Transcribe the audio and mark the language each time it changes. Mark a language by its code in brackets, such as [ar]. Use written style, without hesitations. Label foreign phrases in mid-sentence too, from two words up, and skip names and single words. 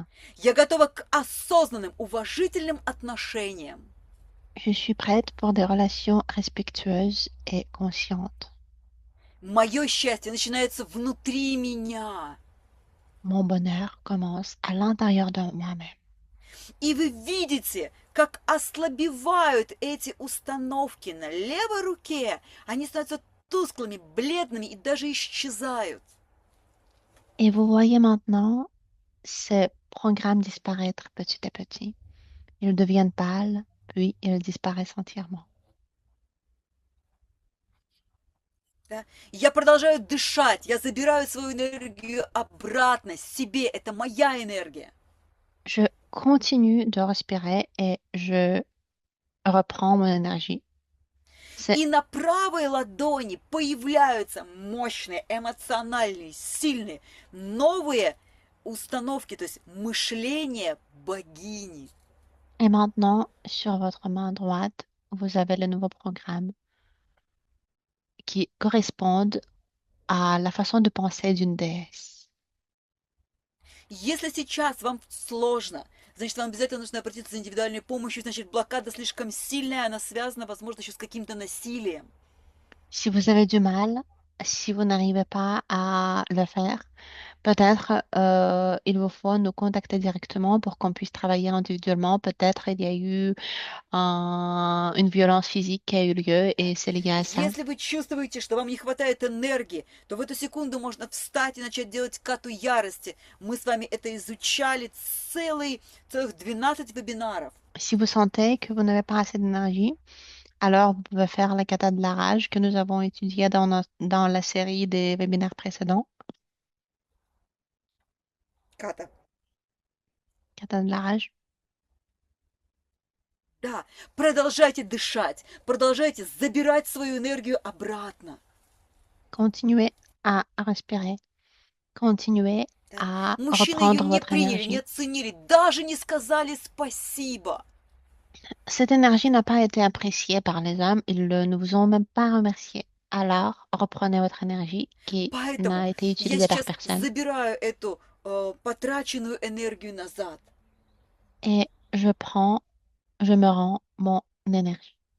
[ru] Я готова к осознанным, уважительным отношениям. [fr] Je suis prête pour des relations respectueuses et conscientes. [ru] Мое счастье начинается внутри меня. [fr] Mon bonheur commence à l'intérieur de moi-même. [ru] И вы видите, как ослабевают эти установки на левой руке. Они становятся тусклыми, бледными и даже исчезают. [fr] Et vous voyez maintenant ces programmes disparaître petit à petit. Ils deviennent pâles, puis ils disparaissent entièrement. [ru] Да? Я продолжаю дышать, я забираю свою энергию обратно себе. Это моя энергия. [fr] Je continue de respirer et je reprends mon énergie. [ru] И на правой ладони появляются мощные, эмоциональные, сильные, новые установки, то есть мышление богини. [fr] Et maintenant, sur votre main droite, vous avez le nouveau programme qui correspondent à la façon de penser d'une déesse. [ru] Если сейчас вам сложно, значит, вам обязательно нужно обратиться за индивидуальной помощью, значит, блокада слишком сильная, она связана, возможно, еще с каким-то насилием. [fr] Si vous avez du mal, si vous n'arrivez pas à le faire, peut-être il vous faut nous contacter directement pour qu'on puisse travailler individuellement. Peut-être il y a eu une violence physique qui a eu lieu et c'est lié à ça. [ru] Если вы чувствуете, что вам не хватает энергии, то в эту секунду можно встать и начать делать кату ярости. Мы с вами это изучали целых 12 вебинаров. [fr] Si vous sentez que vous n'avez pas assez d'énergie, alors vous pouvez faire la kata de la rage que nous avons étudiée dans la série des webinaires précédents. [ru] Ката. [fr] Kata de la rage. [ru] Да, продолжайте дышать, продолжайте забирать свою энергию обратно. [fr] Continuez à respirer. Continuez [ru] Да. [fr] à [ru] Mужчины ее [fr] reprendre [ru] не [fr] votre [ru] приняли, не [fr] énergie. [ru] оценили, даже не сказали спасибо. [fr] Cette énergie n'a pas été appréciée par les hommes, ne vous ont même pas remercié. Alors, reprenez votre énergie qui [ru] Поэтому [fr] n'a été [ru] я [fr] utilisée par [ru] сейчас [fr] personne [ru] забираю эту потраченную энергию назад. [fr] et je me rends mon énergie.